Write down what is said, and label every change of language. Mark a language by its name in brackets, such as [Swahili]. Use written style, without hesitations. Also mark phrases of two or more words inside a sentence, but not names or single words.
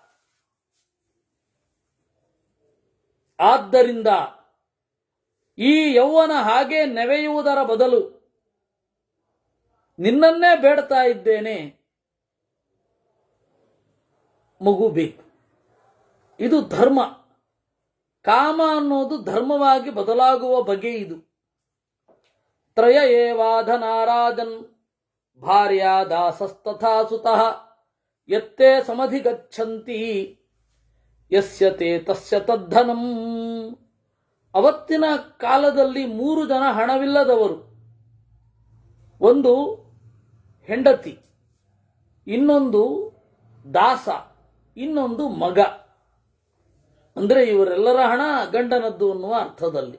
[Kannada] ಆದ್ದರಿಂದ ಈ ಯೌವನ ಹಾಗೆ ನೆವೆಯುವುದರ ಬದಲು ನಿನ್ನನ್ನೇ ಬೇಡ್ತಾ ಇದ್ದೇನೆ, ಮಗು ಬೇಕು. ಇದು ಧರ್ಮ. ಕಾಮ ಅನ್ನೋದು ಧರ್ಮವಾಗಿ ಬದಲಾಗುವ ಬಗೆ ಇದು. [Sanskrit] ತ್ರಯ ಏವಾಧನಾರಾಜನ್ ಭಾರ್ಯಾ ದಾಸಸ್ತಥಾ ಸುತಃ ಯತ್ತೇ ಸಮಧಿಗಚ್ಚಂತಿ ಯಸ್ಯ ತೇ ತಸ್ಯ ತದ್ಧನಂ. [Kannada] ಅವತ್ತಿನ ಕಾಲದಲ್ಲಿ 3 ಜನ ಹಣವಿಲ್ಲದವರು. ಒಂದು ಹೆಂಡತಿ, ಇನ್ನೊಂದು ದಾಸ, ಇನ್ನೊಂದು ಮಗ. ಅಂದರೆ ಇವರೆಲ್ಲರ ಹಣ ಗಂಡನದ್ದು ಅನ್ನುವ ಅರ್ಥದಲ್ಲಿ.